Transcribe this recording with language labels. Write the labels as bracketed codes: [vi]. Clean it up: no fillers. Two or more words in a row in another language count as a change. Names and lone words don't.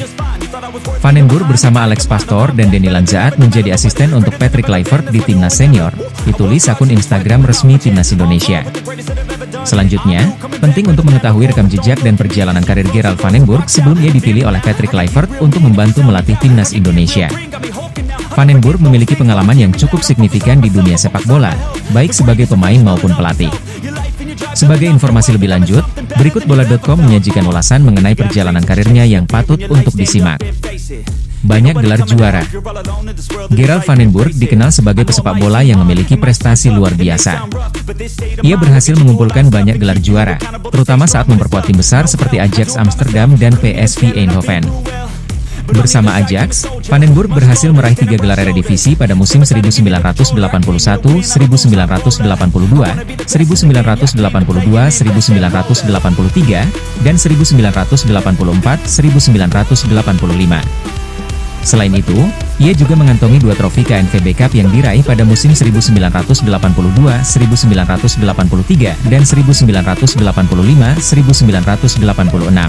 [id] Van den Burg bersama Alex Pastoor dan Denny Lanzaat menjadi asisten untuk Patrick Kluivert di Timnas Senior, ditulis akun Instagram resmi Timnas Indonesia. Selanjutnya, penting untuk mengetahui rekam jejak dan perjalanan karir Gerald Van den Burg sebelum ia dipilih oleh Patrick Kluivert untuk membantu melatih Timnas Indonesia. Van den Burg memiliki pengalaman yang cukup signifikan di dunia sepak bola, baik sebagai pemain maupun pelatih. Sebagai informasi lebih lanjut, berikut bola.com menyajikan ulasan mengenai perjalanan karirnya yang patut untuk disimak. Banyak gelar juara. Gerald Van den Burg dikenal sebagai pesepak bola yang memiliki prestasi luar biasa. Ia berhasil mengumpulkan banyak gelar juara, terutama saat memperkuat tim besar seperti Ajax Amsterdam dan PSV Eindhoven. Bersama Ajax, Van den Burg berhasil meraih 3 gelar Eredivisie pada musim 1981, 1982, 1982, 1983, dan 1984, 1985. Selain itu, ia juga mengantongi 2 trofi KNVB Cup yang diraih pada musim 1982, 1983, dan 1985, 1986.